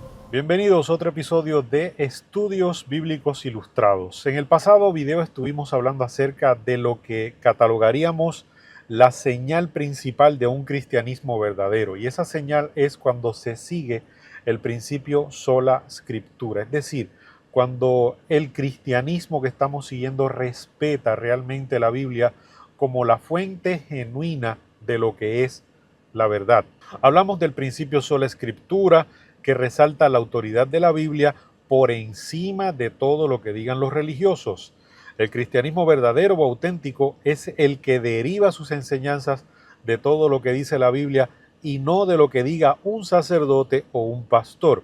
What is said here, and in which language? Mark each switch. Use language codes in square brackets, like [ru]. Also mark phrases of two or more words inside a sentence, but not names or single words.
[es] Bienvenidos a otro episodio de Estudios Bíblicos Ilustrados. En el pasado video estuvimos hablando acerca de lo que catalogaríamos la señal principal de un cristianismo verdadero, y esa señal es cuando se sigue el principio [la] sola scriptura, [es] es decir, cuando el cristianismo que estamos siguiendo respeta realmente la Biblia como la fuente genuina de lo que es la verdad. Hablamos del principio [la] sola scriptura, [es] que resalta la autoridad de la Biblia por encima de todo lo que digan los religiosos. El cristianismo verdadero o auténtico es el que deriva sus enseñanzas de todo lo que dice la Biblia y no de lo que diga un sacerdote o un pastor.